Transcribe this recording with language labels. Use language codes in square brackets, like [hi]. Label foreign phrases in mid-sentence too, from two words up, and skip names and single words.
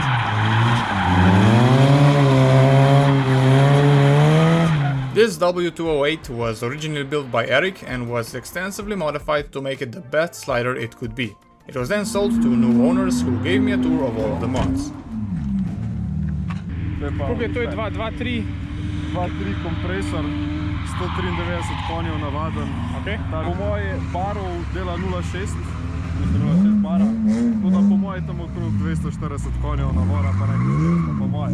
[en] This W208 was originally built by Erik and was extensively modified to make it the best slider it could be. It was then sold to new owners who gave me a tour of all of the mods. [sl] Koliko je to? 2.3 kompresor, 193 konjev navaden. Okay. Po moje barov dela 0.6, bara. Po moje tam okrog 240 konjev navora, pa nekaj po moje.